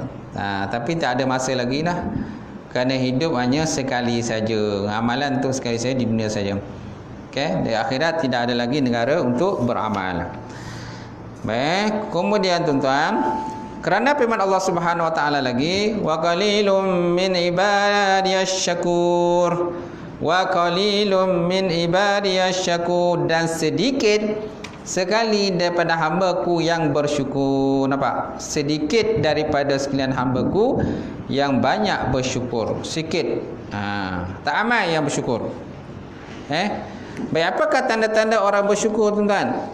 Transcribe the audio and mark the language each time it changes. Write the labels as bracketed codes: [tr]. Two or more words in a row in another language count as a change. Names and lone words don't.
[ms] Tapi tak ada masa lagi lah. Kerana hidup hanya sekali saja. Amalan tu sekali saja di dunia saja. Okay? Di akhirat tidak ada lagi negara untuk beramal. Baik. Kemudian tuan-tuan, kerana firman Allah [ar] سبحانه وتعالى [ms] lagi, [ar] وقليل من عبادي الشكور. وقليل من عبادي الشكور. [ms] Dan sedikit sekali daripada hamba-Ku yang bersyukur. Nampak? Sedikit daripada sekalian hamba-Ku yang banyak bersyukur. Sikit. Tak ramai yang bersyukur. Baik, apakah tanda-tanda orang bersyukur, tuan-tuan?